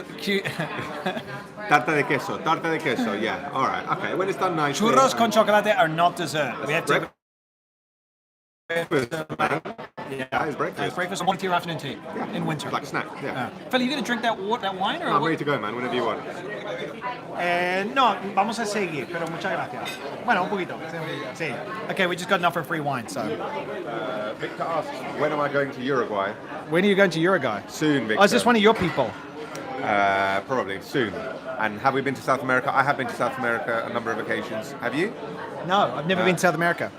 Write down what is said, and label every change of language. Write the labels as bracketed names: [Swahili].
[English] Tarta de queso, yeah. All right, okay. When it's done nicely. Churros con chocolate are not dessert. We have to. Breakfast, man. Yeah, It's breakfast. It's breakfast and morning tea or afternoon tea in winter. Like a snack, yeah. Phil, are you going to drink that wine or I'm what? ready to go, man, whenever you want. [Spanish] No, vamos a seguir, pero muchas gracias. Bueno, un poquito. Sí. [English] Okay, we just got enough for free wine, so. Victor asks, when am I going to Uruguay? When are you going to Uruguay? Soon, Victor. Oh, is this one of your people? Probably, soon. And have we been to South America? I have been to South America a number of occasions. Have you? No, I've never been to South America.